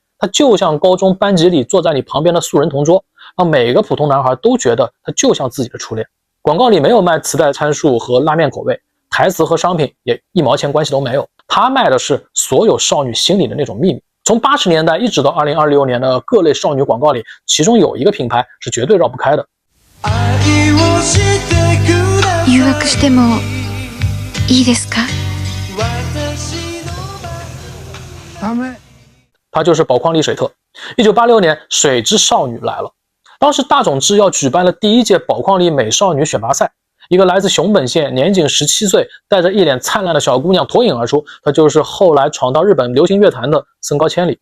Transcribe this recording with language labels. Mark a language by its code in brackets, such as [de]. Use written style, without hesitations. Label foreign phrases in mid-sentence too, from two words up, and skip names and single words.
[zh] 她就像高中班级里坐在你旁边的素人同桌，让每个普通男孩都觉得她就像自己的初恋。广告里没有卖磁带参数和拉面口味，台词和商品也1毛钱关系都没有，她卖的是所有少女心里的那种秘密。从80年代一直到2026年的各类少女广告里，其中有一个品牌是绝对绕不开的。 [ja] 誘惑してもいいですか？ [zh] 它就是宝矿力水特。1986年，水之少女来了。当时大冢制药举办了第1届宝矿力美少女选拔赛，一个来自熊本县、年仅17岁、带着一脸灿烂的小姑娘脱颖而出，她就是后来闯到日本流行乐坛的森高千里。